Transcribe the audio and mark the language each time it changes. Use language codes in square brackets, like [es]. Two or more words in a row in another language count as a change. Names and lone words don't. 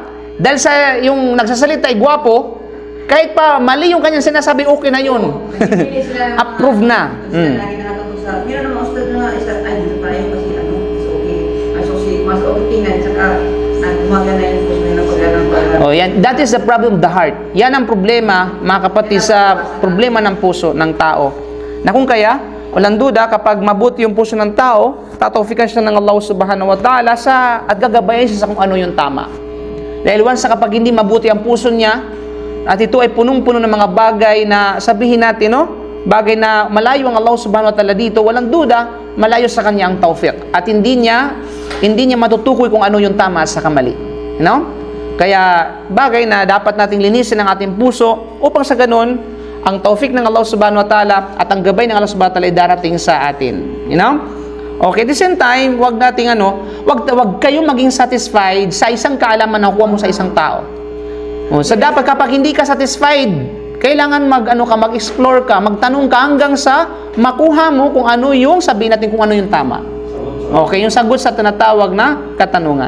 [tl] Dahil sa yung nagsasalita ay gwapo, kahit pa mali yung kanyang sinasabi, okay na yun. Approve na. Meron naman ustad na isa, ay dito pala yung kasi ano, mas okay tingnan, saka gumagana yung puso na pag-alang. Oh, yan. [en] That is the problem of the heart. [tl] Yan ang problema, mga kapatid, sa problema ng puso ng tao. Na kung kaya, walang duda, kapag mabuti yung puso ng tao, tatawfikan siya ng [ar] الله سبحانه وتعالى [tl] at gagabayan siya sa kung ano yung tama. Dahil once na kapag hindi mabuti ang puso niya, at ito ay punong-puno ng mga bagay na sabihin natin, no? Bagay na malayo ang [ar] الله سبحانه وتعالى [tl] dito, walang duda, malayo sa kanya ang tawfiq. At hindi niya matutukoy kung ano yung tama sa kamali. [en] You know? [tl] Kaya bagay na dapat nating linisin ang ating puso upang sa ganun, ang tawfiq ng [ar] الله سبحانه وتعالى [tl] at ang gabay ng [ar] الله سبحانه وتعالى [tl] ay darating sa atin. [en] You know? Okay, at the same time, [tl] wag kayong maging satisfied sa isang kaalaman na kuha mo sa isang tao. So dapat kapag hindi ka satisfied, kailangan mag-explore ka, magtanong ka hanggang sa makuha mo kung ano yung sabihin natin kung ano yung tama. Okay, yung sagot sa tinatawag na katanungan.